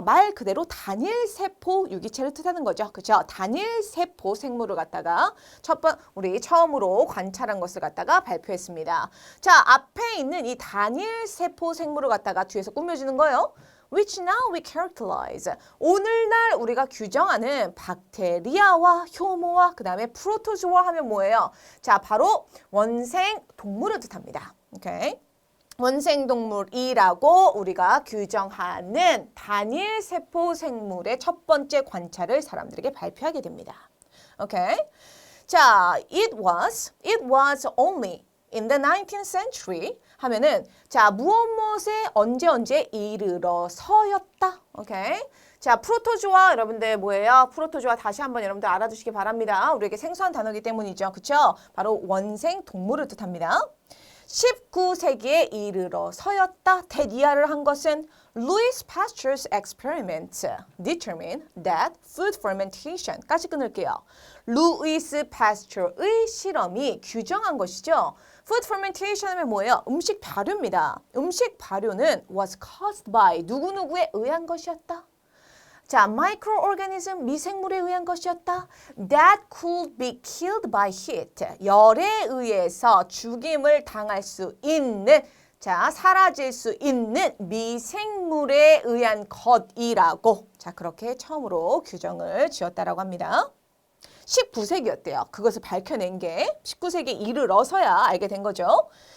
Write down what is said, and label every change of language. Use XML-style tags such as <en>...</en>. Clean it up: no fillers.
<ko>말 그대로 단일 세포 유기체를 뜻하는 거죠. 그렇죠? 단일 세포 생물을 갖다가 우리 처음으로 관찰한 것을 갖다가 발표했습니다. 자, 앞에 있는 이 단일 세포 생물을 갖다가 뒤에서 꾸며주는 거예요.</ko> <en>Which now we characterize.</en> <ko>오늘날 우리가 규정하는 박테리아와 효모와 그 다음에 프로토조아 하면 뭐예요? 자, 바로 원생 동물을 뜻합니다. 오케이. 원생동물이라고 우리가 규정하는 단일 세포 생물의 첫 번째 관찰을 사람들에게 발표하게 됩니다. 오케이.</ko> <en>자, it was only in the 19th century</en> <ko>하면은 자, 무엇에 언제 이르러서였다. 오케이. 자, 프로토조아 여러분들 뭐예요? 프로토조아 다시 한번 여러분들 알아두시기 바랍니다. 우리에게 생소한 단어이기 때문이죠. 그렇죠? 바로 원생 동물을 뜻합니다. 19세기에 이르러서였다. 대디아를 한 것은</ko> <en>Louis Pasteur's experiment determined that food fermentation</en> <ko>까지 끊을게요. 루이스 파스처의 실험이 규정한 것이죠. Food fermentation 하면 뭐예요? 음식 발효입니다. 음식 발효는</ko> <en>was caused by</en> <ko>누구누구에 의한 것이었다. 자, microorganism 미생물에 의한 것이었다.</ko> <en>That could be killed by heat.</en> <ko>열에 의해서 죽임을 당할 수 있는 자, 사라질 수 있는 미생물에 의한 것이라고 자, 그렇게 처음으로 규정을 지었다라고 합니다. 19세기였대요. 그것을 밝혀낸 게 19세기에 이르러서야 알게 된 거죠.</ko>